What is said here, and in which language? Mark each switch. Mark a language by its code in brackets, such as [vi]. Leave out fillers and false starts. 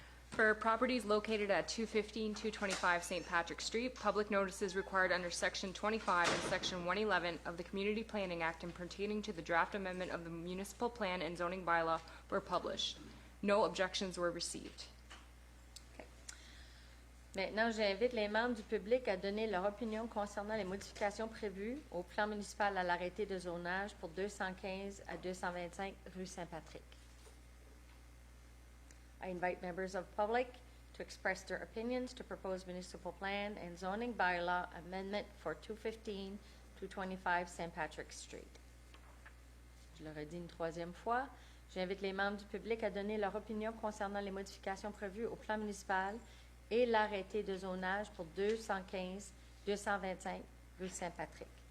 [en] For properties located at 215, 225 St. Patrick Street, public notice is required under Section 25 and Section 111 of the Community Planning Act and pertaining to the draft amendment of the municipal plan and zoning bylaw were published. No objections were received. [fr] Maintenant, j'invite les membres du public à donner leur opinion concernant les modifications prévues au plan municipal à l'arrêté de zonage pour 215 à 225 rue Saint-Patrick. [en] I invite members of public to express their opinions to propose municipal plan and zoning bylaw amendment for 215 to 25 St. Patrick Street. [fr] Je le redis une troisième fois. J'invite les membres du public à donner leur opinion concernant les modifications prévues au plan municipal et l'arrêté de zonage pour 215-225 rue Saint-Patrick.